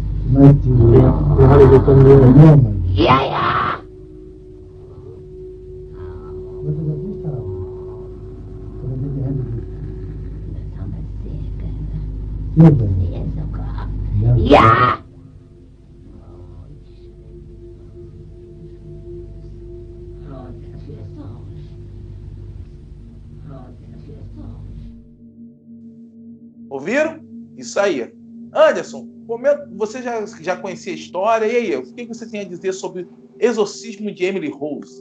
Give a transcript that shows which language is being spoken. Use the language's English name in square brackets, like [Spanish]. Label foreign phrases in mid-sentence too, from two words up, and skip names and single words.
[German] Du meinst, die Halle wird dann wieder Norman. Ja, ja. Wollt ihr das nicht haben? Oder wird die Hände gut? Das haben wir sehr gerne. Sehr gerne. Sehr sogar. Ja. Ja. [Portuguese] Ouviram? Isso aí. Anderson, você já conhecia a história, e aí, o que você tem a dizer sobre o exorcismo de Emily Rose?